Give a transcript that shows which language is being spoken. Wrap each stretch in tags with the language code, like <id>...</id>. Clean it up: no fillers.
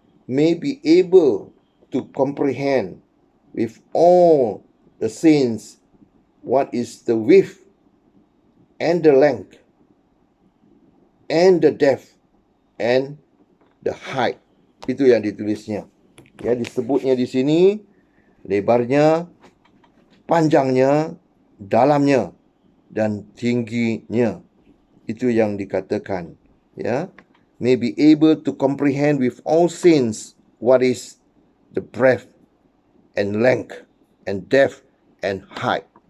<en>May be able to comprehend with all the saints what is the width and the length and the depth and the height.</en> <id>Itu yang ditulisnya. Ya, disebutnya di sini lebarnya, panjangnya, dalamnya dan tingginya. Itu yang dikatakan.</id> <en>Ya, may be able to comprehend with all saints what is the breadth and length and depth and height.</en>